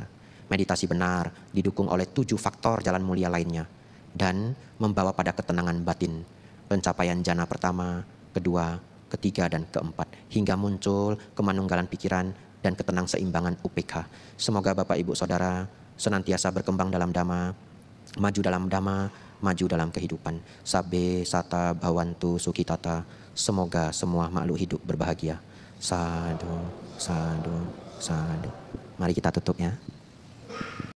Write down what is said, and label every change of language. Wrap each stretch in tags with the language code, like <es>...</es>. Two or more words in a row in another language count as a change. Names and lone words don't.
<id>Meditasi benar didukung oleh 7 faktor jalan mulia lainnya dan membawa pada ketenangan batin, pencapaian jana pertama, kedua, ketiga, dan keempat, hingga muncul kemanunggalan pikiran dan ketenang seimbangan UPK. Semoga Bapak Ibu Saudara senantiasa berkembang dalam Dhamma, maju dalam Dhamma, maju dalam kehidupan.</id> <pi>Sabbe sata bhavantu sukhitata.</pi> <id>Semoga semua makhluk hidup berbahagia.</id> <pi>Sadhu, sadhu, sadhu.</pi> <id>Mari kita tutup ya.</id>